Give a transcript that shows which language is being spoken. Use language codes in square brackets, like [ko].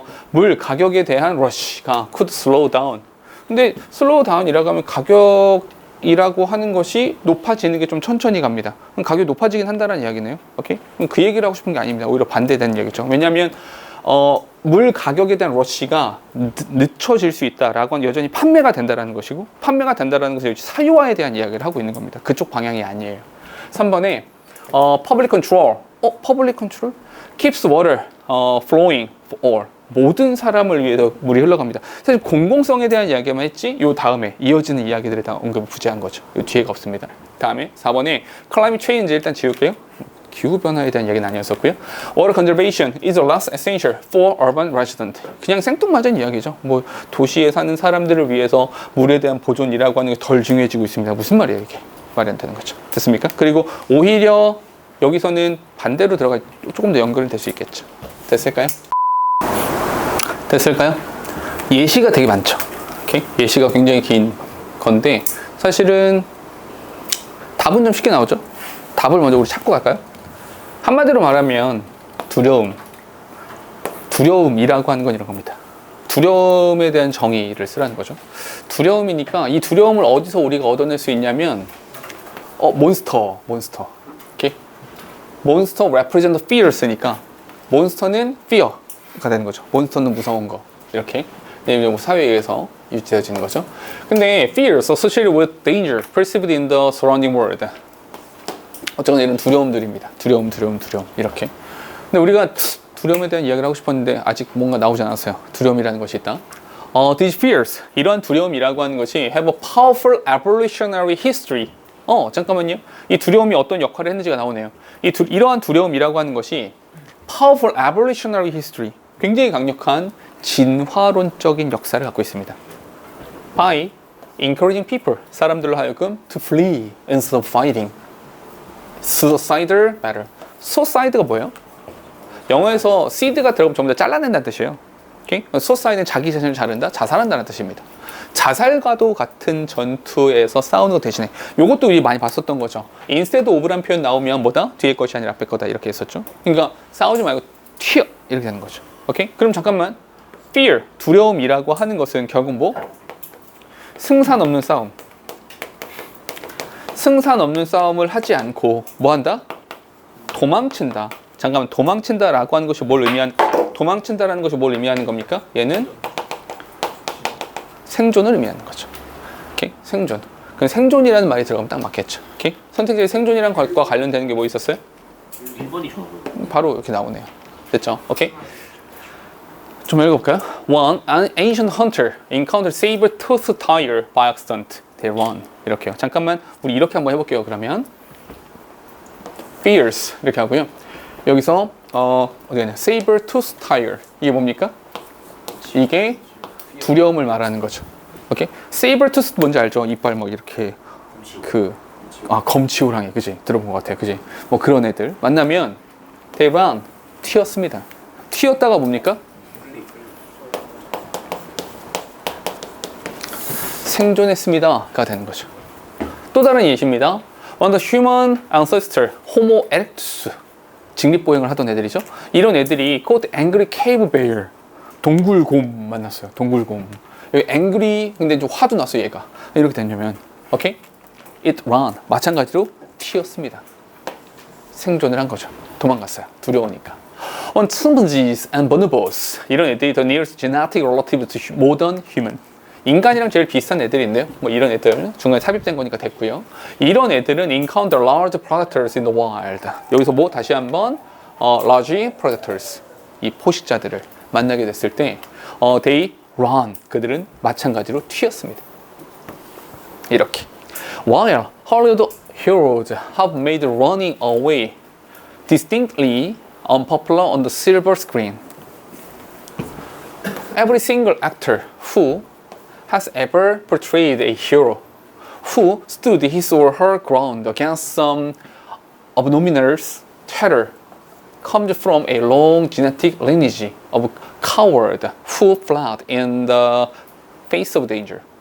[ko] 물 가격에 대한 rush가 [en] could slow down. [ko] 근데 slow down이라고 하면 가격이라고 하는 것이 높아지는 게 좀 천천히 갑니다. 그럼 가격이 높아지긴 한다는 이야기네요. 오케이? 그럼 그 얘기를 하고 싶은 게 아닙니다. 오히려 반대되는 얘기죠. 왜냐하면 물 가격에 대한 러시가 늦춰질 수 있다라고 하는 여전히 판매가 된다라는 것이고 판매가 된다라는 것은 사유화에 대한 이야기를 하고 있는 겁니다. 그쪽 방향이 아니에요. [en] 3번에 public control. public control keeps water flowing or [ko] 모든 사람을 위해서 물이 흘러갑니다. 사실 공공성에 대한 이야기만 했지 요 다음에 이어지는 이야기들에 다 언급을 굳이 한 거죠. 요 뒤에가 없습니다. 다음에 4번에 climate change 일단 지울게요. 기후변화에 대한 이야기는 아니었었고요. [en] Water conservation is the last essential for urban resident. [ko] 그냥 생뚱맞은 이야기죠. 뭐 도시에 사는 사람들을 위해서 물에 대한 보존이라고 하는 게 덜 중요해지고 있습니다. 무슨 말이에요 이게? 말이 안 되는 거죠. 됐습니까? 그리고 오히려 여기서는 반대로 들어가 조금 더 연결이 될 수 있겠죠. 됐을까요? 됐을까요? 예시가 되게 많죠. 오케이? 예시가 굉장히 긴 건데 사실은 답은 좀 쉽게 나오죠. 답을 먼저 우리 찾고 갈까요? 한마디로 말하면 두려움이라고 하는 건 이런 겁니다. 두려움에 대한 정의를 쓰라는 거죠. 두려움이니까 이 두려움을 어디서 우리가 얻어낼 수 있냐면 몬스터. 오케이? 몬스터 [en] represent fears [ko] 니까 몬스터는 fear가 되는 거죠. 몬스터는 무서운 거. 이렇게 뭐 사회에서 유지되어지는 거죠. [en] 근데 fears associated with danger perceived in the surrounding world. [ko] 어쨌거나 이런 두려움들입니다. 두려움 이렇게. 근데 우리가 두려움에 대한 이야기를 하고 싶었는데 아직 뭔가 나오지 않았어요. 두려움이라는 것이 있다. [en] These fears, [ko] 이러한 두려움이라고 하는 것이 [en] have a powerful evolutionary history. [ko] 잠깐만요. 이 두려움이 어떤 역할을 했는지가 나오네요. 이러한 두려움이라고 하는 것이 [en] powerful evolutionary history, [ko] 굉장히 강력한 진화론적인 역사를 갖고 있습니다. [en] By encouraging people, [ko] 사람들로 하여금 [en] to flee instead of fighting. Suicidal battle. [ko] Suicide가 뭐예요? 영어에서 seed가 들어가면 전부 다 잘라낸다는 뜻이에요. [en] Okay? [ko] Suicide는 자기 자신을 자른다, 자살한다는 뜻입니다. 자살과도 같은 전투에서 싸우는 것 대신에 요것도 우리 많이 봤었던 거죠. [en] Instead of [ko] 란 표현 나오면 뭐다? 뒤에 것이 아니라 앞에 거다 이렇게 했었죠. 그러니까 싸우지 말고 튀어 이렇게 되는 거죠. 오케이? 그럼 잠깐만. Fear, 두려움이라고 하는 것은 결국 뭐? 승산 없는 싸움. 승산 없는 싸움을 하지 않고 뭐 한다? 도망친다. 잠깐만, 도망친다라고 하는 것이 도망친다라는 것이 뭘 의미하는 겁니까? 얘는 생존을 의미하는 거죠. 오케이? 생존. 그럼 생존이라는 말이 들어가면 딱 맞겠죠. 오케이? 선택지에 생존이라는 것과 관련되는 게 뭐 있었어요? 1번이 좋아요. 바로 이렇게 나오네요. 됐죠? 오케이? 좀 읽어볼까요? [en] One, an ancient hunter encountered saber-toothed tiger by accident. They run. [ko] 이렇게요. 잠깐만, 우리 이렇게 한번 해볼게요. 그러면 fierce 이렇게 하고요. 여기서 어디냐? saber-toothed tiger. 이게 뭡니까? 이게 두려움을 말하는 거죠. 오케이? saber-toothed 뭔지 알죠? 이빨 뭐 이렇게 검치호랑이, 그지? 들어본 것 같아요, 그지? 뭐 그런 애들 만나면 [en] they run, [ko] 튀었습니다. 튀었다가 뭡니까? 생존했습니다가 되는 거죠. 또 다른 예시입니다. [en] When the human ancestor Homo erectus [ko] 직립보행을 하던 애들이죠. 이런 애들이 [en] called angry cave bear [ko] 동굴곰 만났어요. 동굴곰. 여기 angry 근데 좀 화도 났어요. 얘가 이렇게 되냐면 오케이? [en] It ran [ko] 마찬가지로 튀었습니다. 생존을 한 거죠. 도망갔어요. 두려우니까. [en] On chimpanzees and bonobos [ko] 이런 애들이 [en] the nearest genetic relative to modern human. [ko] 인간이랑 제일 비슷한 애들이 있네요. 뭐 이런 애들 중간에 삽입된 거니까 됐고요. 이런 애들은 [en] encounter large predators in the wild. [ko] 여기서 뭐 다시 한번 [en] large predators [ko] 이 포식자들을 만나게 됐을 때 [en] they run [ko] 그들은 마찬가지로 튀었습니다. 이렇게. [en] While Hollywood heroes have made running away distinctly unpopular on the silver screen, every single actor who has ever portrayed a hero who stood his or her ground against some abominable terror comes from a long genetic lineage of coward who fled in the face of danger.